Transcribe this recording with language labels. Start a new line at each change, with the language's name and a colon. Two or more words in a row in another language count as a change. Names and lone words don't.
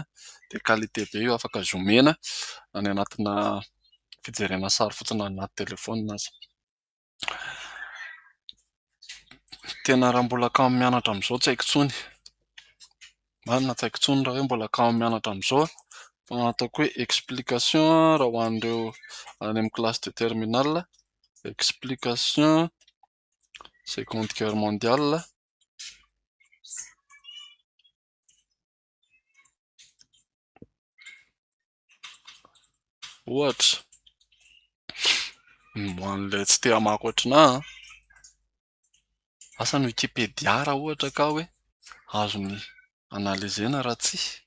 Malagasy: Dia qualité be io afaka zoomena any anatina fijerena sary fotsiny any anaty telefaonina aza. Tena raha mbola kamo mianatra amin'izao tsy haiko intsony. Marina tsy haiko intsony raha hoe mbola kamo mianatra amin'izao a. Fa ataoko hoe explication raha ho an'ireo any amin'ny
French: classe de terminale. Explication Seconde Guerre mondiale.
Malagasy: Ohatra. Ho an'ilay tsy te hamaky ohatranahy a. Asa ny Wikipédia raha ohatra ka hoe azony analyzena raha tsia.